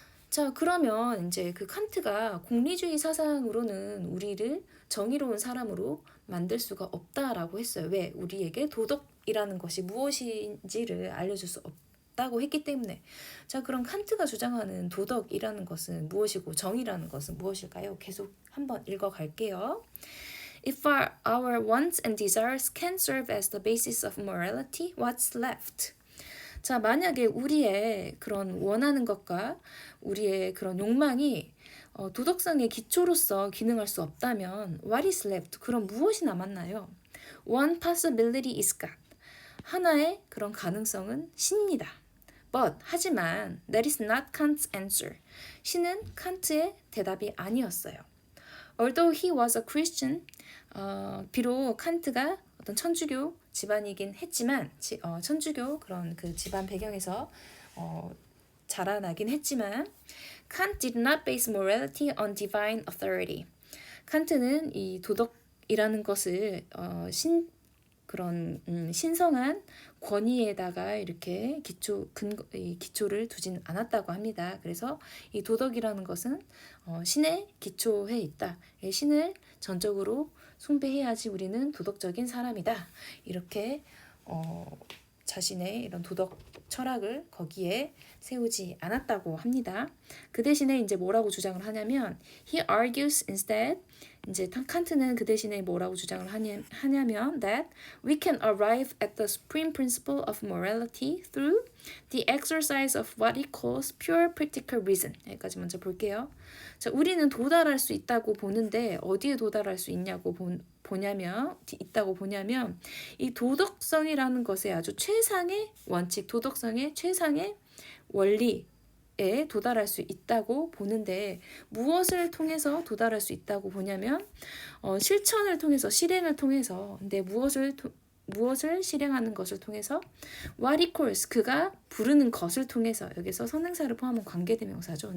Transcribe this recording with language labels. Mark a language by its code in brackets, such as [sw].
[ko] 자, 그러면 이제 그 칸트가 공리주의 사상으로는 우리를 정의로운 사람으로 만들 수가 없다라고 했어요. 왜? 우리에게 도덕이라는 것이 무엇인지를 알려줄 수 없다고 했기 때문에. 자, 그럼 칸트가 주장하는 도덕이라는 것은 무엇이고 정의라는 것은 무엇일까요? 계속 한번 읽어갈게요. [en] If our wants and desires can serve as the basis of morality, what's left? [ko] 자, 만약에 우리의 그런 원하는 것과 우리의 그런 욕망이 도덕성의 기초로서 기능할 수 없다면 [en] what is left? [ko] 그럼 무엇이 남았나요? [en] One possibility is God. [ko] 하나의 그런 가능성은 신입니다. [en] But [ko] 하지만 [en] that is not Kant's answer. [ko] 신은 칸트의 대답이 아니었어요. [en] Although he was a Christian, [ko] 비록 칸트가 어떤 천주교 집안이긴 했지만 천주교 그런 그 집안 배경에서 자라나긴 했지만 [en] Kant did not base morality on divine authority. [ko] 칸트는 이 도덕이라는 것을 그런 신성한 권위에다가 이렇게 기초를 두진 않았다고 합니다. 그래서 이 도덕이라는 것은 신의 기초에 있다. 신을 전적으로 숭배해야지 우리는 도덕적인 사람이다. 이렇게 자신의 이런 도덕 철학을 거기에 세우지 않았다고 합니다. 그 대신에 이제 뭐라고 주장을 하냐면 [en] he argues instead [ko] 이제 칸트는 그 대신에 뭐라고 주장을 하냐면 [en] that we can arrive at the supreme principle of morality through the exercise of what he calls pure practical reason. [ko] 여기까지 먼저 볼게요. 자, 우리는 도달할 수 있다고 보는데 어디에 도달할 수 있냐고 보냐면 이 도덕성이라는 것의 아주 최상의 원칙, 도덕성의 최상의 원리에 도달할 수 있다고 보는데 무엇을 통해서 도달할 수 있다고 보냐면 실천을 통해서 실행을 통해서 근데 무엇을 실행하는 것을 통해서 [en] what he calls [ko] 그가 부르는 것을 통해서 여기서 선행사를 포함한 관계대명사죠.